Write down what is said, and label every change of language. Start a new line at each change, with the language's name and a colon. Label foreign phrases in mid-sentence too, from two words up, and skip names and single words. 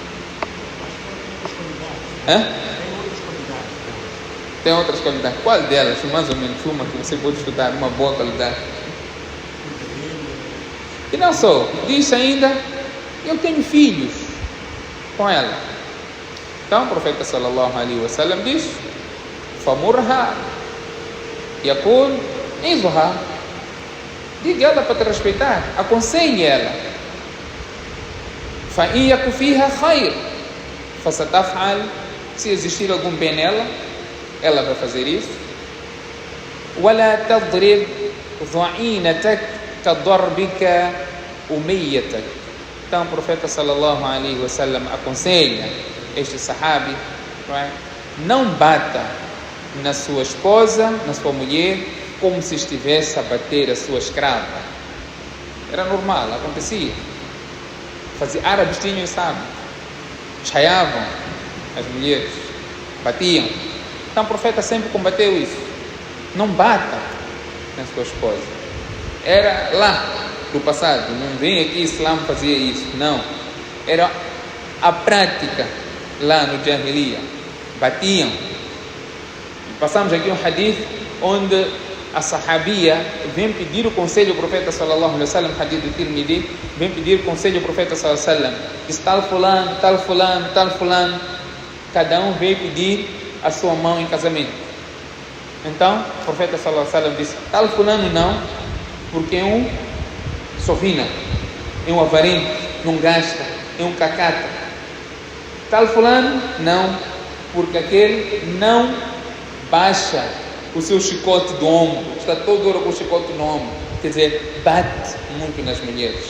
Portuguese: Tem outras qualidades. Qual delas? Mais ou menos uma que você pode estudar, uma boa qualidade. E não só, diz ainda: eu tenho filhos com ela. Então o profeta
Arabic: صلى الله عليه وسلم
Portuguese: diz:
Arabic: فمرها يقول عظها,
Portuguese: diga ela para te respeitar, aconselhe ela.
Arabic: فَإِنْ يَكُ فِيهَا خَيْرٌ فَسَتَفْعَلُ.
Portuguese: Se existir algum bem nela, ela vai fazer isso.
Arabic: وَلَا تَضْرِبْ ضَعِينَتَكَ كَضَرْبِكَ أُمَيَّتَكَ.
Portuguese: Então o profeta
Arabic: صلى الله عليه وسلم
Portuguese: aconselha este sahabi, não bata na sua esposa, na sua mulher, como se estivesse a bater a sua escrava. Era normal, acontecia. Árabes tinham esse hábito, chaiavam as mulheres, batiam. Então o profeta sempre combateu isso. Não bata na sua esposa. Era lá do passado, não vem aqui Islã fazia isso, não. Era a prática lá no Jahiliya. Batiam. Passamos aqui um hadith onde a sahabia vem pedir o conselho ao profeta
Arabic: صلى الله عليه وسلم,
Portuguese: hadith do Tirmidhi, vem pedir conselho ao profeta
Arabic: صلى الله عليه وسلم.
Portuguese: Diz tal fulano, tal fulano, tal fulano. Cada um veio pedir a sua mão em casamento. Então, o profeta
Arabic: صلى الله عليه وسلم
Portuguese: disse: tal fulano não, porque é um sovina, é um avarento, não gasta, é um cacata. Tal fulano não, porque aquele não baixa o seu chicote do ombro, está toda hora com o chicote no ombro, quer dizer, bate muito nas mulheres.